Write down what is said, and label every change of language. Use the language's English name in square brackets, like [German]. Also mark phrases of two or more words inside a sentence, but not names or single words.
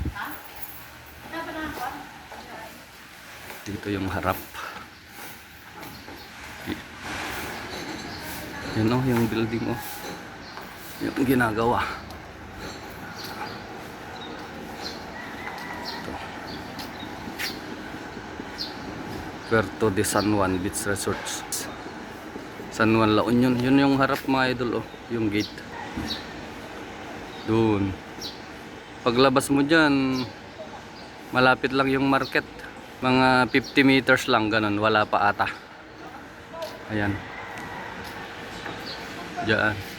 [Filipino] Dito yung harap. Yan o, yung building o. Yung ginagawa. Ito. Puerto de San Juan Beach Resorts. San Juan, La Union. Yun yung harap mga idol o. Yung gate. Doon. Paglabas mo dyan, malapit lang yung market. Mga 50 meters lang, ganun. Wala pa ata. Ayan. Diyan.